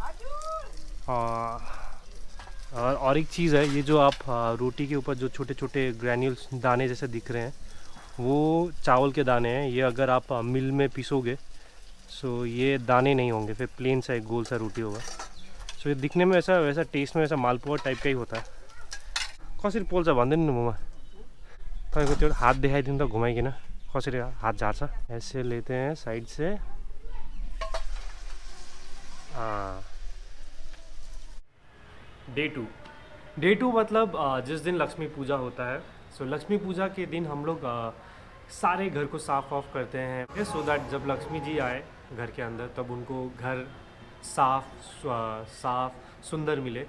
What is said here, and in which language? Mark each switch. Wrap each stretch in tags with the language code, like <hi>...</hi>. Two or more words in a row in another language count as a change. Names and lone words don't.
<hi>और एक चीज़ है, ये जो आप रोटी के ऊपर जो छोटे छोटे ग्रैन्यूल्स दाने जैसे दिख रहे हैं वो चावल के दाने हैं। ये अगर आप मिल में पीसोगे ये दाने नहीं होंगे, फिर प्लेन सा एक गोल सा रोटी होगा। ये दिखने में वैसा टेस्ट में वैसा मालपुआ टाइप का ही होता है।</hi> <ne>कसरी पोल्छ भन्दैन नि ममा, तपाईँको त्यो हात देखाइदिनु त घुमाइकिन कसरी हाथ झार्छ।</ne> <hi>ऐसे लेते हैं साइड से।</hi> <en>day two</en> <hi>मतलब जिस दिन लक्ष्मी पूजा होता है। लक्ष्मी पूजा के दिन हम लोग सारे घर को साफ ऑफ करते हैं,</hi> <en>so that</en> <hi>जब लक्ष्मी जी आए घर के अंदर तब उनको घर साफ सुंदर मिले।</hi>